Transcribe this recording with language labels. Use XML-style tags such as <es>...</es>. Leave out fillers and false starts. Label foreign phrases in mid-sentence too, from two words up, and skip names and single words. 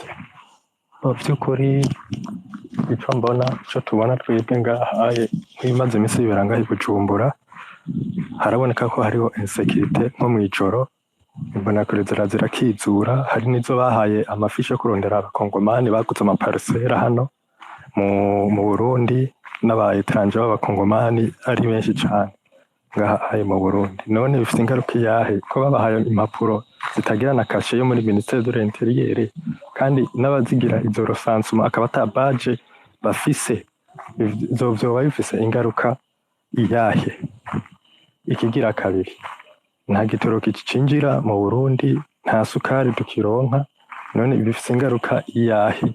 <rn>By'ukuri icyo mbona icyo tubona twebwe ngahaye nk'ibimaze iminsi bibera ngaho i Bujumbura, haraboneka ko hariho insekirite nko mu ijoro, imbonakure zirakizura, hari n'izo bahaye amafishi yo kurondera abakongomani baguze amaparisera hano mu Burundi, n'aba etranje b'abakongomani ari benshi cyane ngahaye mu Burundi. None bifite ingaruka iyahe ko babahaye impapuro zitagira na kashe yo muri Ministère de l'Intérieur, kandi n'abazigira izo resansuma akaba ata badge bafise, vyoba bifise ingaruka iyahe? Ikigira kabiri, nta gitoro kicinjira mu Burundi, nta sukari tukironka, none bifise ingaruka iyahe?</rn>